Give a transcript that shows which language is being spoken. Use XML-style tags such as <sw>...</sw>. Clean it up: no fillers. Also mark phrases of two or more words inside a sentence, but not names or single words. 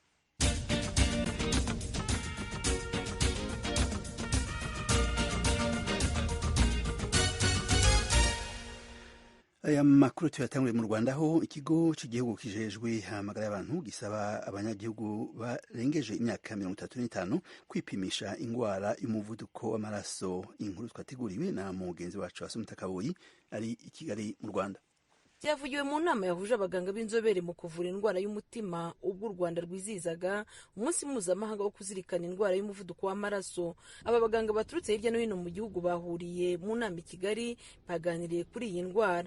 <rn>Aya makuru tuyatanguriye mu Rwanda aho ikigo cy'igihugu kijejwe amagara y'abantu gisaba abanyagihugu barengeje imyaka 35 kwipimisha ingwara y'umuvuduko w'amaraso. Inkuru twateguriwe na mugenzi wacu Asumta Kaboyi ari i Kigali mu Rwanda.</rn> <rw>Byavugiwe mu nama yahuje abaganga b'inzobere mu kuvura indwara y'umutima ubwo u Rwanda rwizizaga umunsi mpuzamahanga wo kuzirikana indwara y'umuvuduko w'amaraso. Aba baganga baturutse hirya no hino mu gihugu bahuriye mu nama i Kigali baganiriye kuri iyi ndwara.</rw>